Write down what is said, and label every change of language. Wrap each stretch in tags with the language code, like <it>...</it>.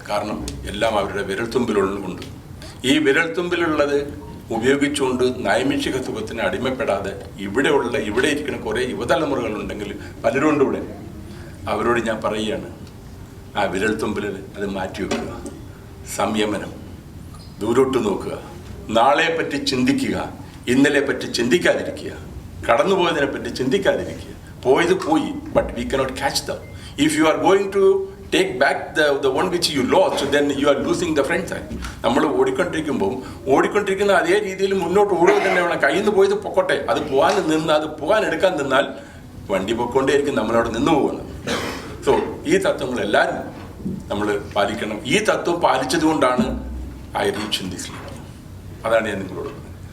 <ml>കാരണം എല്ലാം അവരുടെ വിരൽത്തുമ്പിലുള്ളതുകൊണ്ട്. ഈ വിരൽത്തുമ്പിലുള്ളത് ഉപയോഗിച്ചുകൊണ്ട് നൈമിഷിക സുഖത്തിന് അടിമപ്പെടാതെ ഇവിടെ ഇരിക്കുന്ന കുറേ യുവതലമുറകളുണ്ടെങ്കിൽ പലരുണ്ട് ഇവിടെ. അവരോട് ഞാൻ പറയുകയാണ്, ആ വിരൽത്തുമ്പിൽ അത് മാറ്റിവെക്കുക. സംയമനം, ദൂരോട്ട് നോക്കുക, നാളെപ്പറ്റി ചിന്തിക്കുക, ഇന്നലെ പറ്റി ചിന്തിക്കാതിരിക്കുക, കടന്നുപോയതിനെ പറ്റി ചിന്തിക്കാതിരിക്കുക. പോയത് പോയി,</ml> <en>But we cannot catch them. If you are going to take back the one which you lost, then you are losing the front side.</en> <ml>നമ്മൾ ഓടിക്കൊണ്ടിരിക്കുന്ന അതേ രീതിയിൽ മുന്നോട്ട് ഓടുക തന്നെ വേണം. കയ്യിൽ നിന്ന് പോയത് പൊക്കോട്ടെ, അത് പോകാൻ എടുക്കാൻ നിന്നാൽ വണ്ടി പൊക്കോണ്ടേയിരിക്കും, നമ്മളവിടെ നിന്ന് പോകുന്നത്. സോ ഈ തത്വങ്ങൾ എല്ലാവരും നമ്മൾ പാലിക്കണം. ഈ തത്വം പാലിച്ചത് കൊണ്ടാണ്</ml> <en>I reach in this level.</en> <ml>അതാണ് ഞാൻ നിങ്ങളോട് പറഞ്ഞത്.</ml>